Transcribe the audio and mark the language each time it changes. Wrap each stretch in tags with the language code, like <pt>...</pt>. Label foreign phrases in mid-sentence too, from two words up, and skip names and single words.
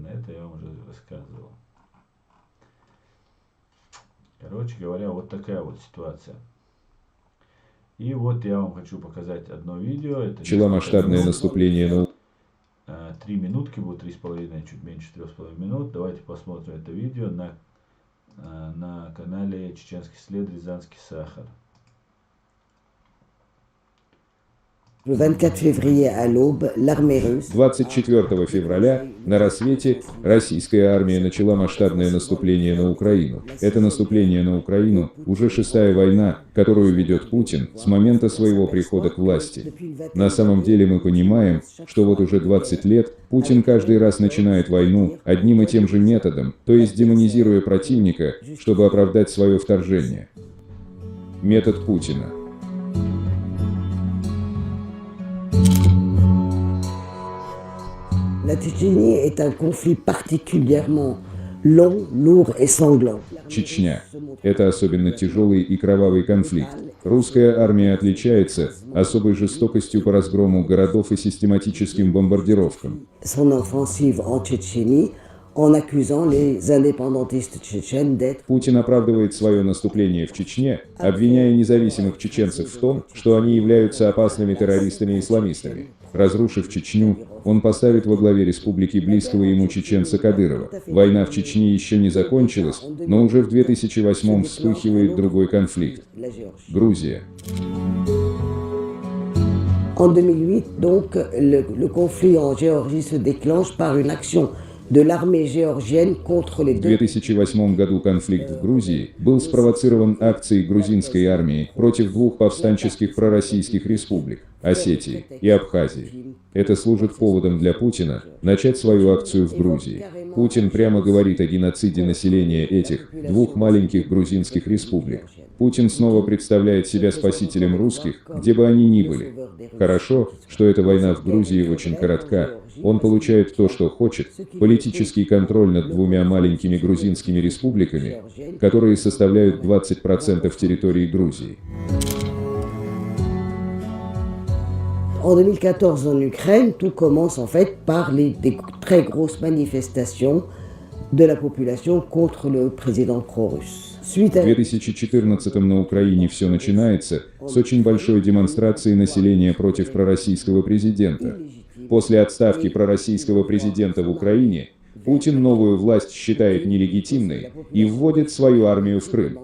<ru>Это я вам уже рассказывал. Короче говоря, вот такая вот ситуация. И вот я вам хочу показать одно видео. Это Начало масштабное наступление на 3 минутки, будет 3,5, чуть меньше 3,5 минут. Давайте посмотрим это видео на канале Чеченский след, Рязанский сахар.</ru> <fr>Le 24 février à l'aube, l'armée russe</fr> <ru>24 февраля на рассвете российская армия начала масштабное наступление на Украину. Это наступление на Украину уже 6-я война, которую ведет Путин с момента своего прихода к власти. На самом деле мы понимаем, что вот уже 20 лет Путин каждый раз начинает войну одним и тем же методом, то есть демонизируя противника, чтобы оправдать свое вторжение. Метод Путина.</ru> <fr>La Tchétchénie est un conflit particulièrement long, lourd et sanglant.</fr> <ru>Чечня. Это особенно тяжелый и кровавый конфликт. Русская армия отличается особой жестокостью по разгрому городов и систематическим бомбардировкам.</ru> <fr>Son offensive en Tchétchénie en accusant les indépendantistes tchétchènes d'être</fr> <ru>Путин оправдывает свое наступление в Чечне, обвиняя независимых чеченцев в том, что они являются опасными террористами-исламистами. Разрушив Чечню, он поставит во главе республики близкого ему чеченца Кадырова. Война в Чечне еще не закончилась, но уже в 2008 вспыхивает другой конфликт. Грузия.</ru> <fr>En 2008, donc, le conflit en Géorgie se déclenche par une action de l'armée géorgienne contre les</fr> <ru>В</ru> <fr>deux.</fr> <ru>2008 году конфликт в Грузии был спровоцирован акцией грузинской армии против двух повстанческих пророссийских республик – Осетии и Абхазии. Это служит поводом для Путина начать свою акцию в Грузии. Путин прямо говорит о геноциде населения этих двух маленьких грузинских республик. Путин снова представляет себя спасителем русских, где бы они ни были. Хорошо, что эта война в Грузии очень коротка. Он получает то, что хочет – политический контроль над двумя маленькими грузинскими республиками, которые составляют 20% территории Грузии.</ru> <fr>En 2014, en Ukraine, tout commence en fait par des très grosses manifestations de la population contre le président pro-russe. Suite</fr> <ru>В</ru> <fr>à</fr> <ru>2014 на Украине все начинается с очень большой демонстрации населения против пророссийского президента. После отставки пророссийского президента в Украине, Путин новую власть считает нелегитимной и вводит свою армию в Крым.</ru>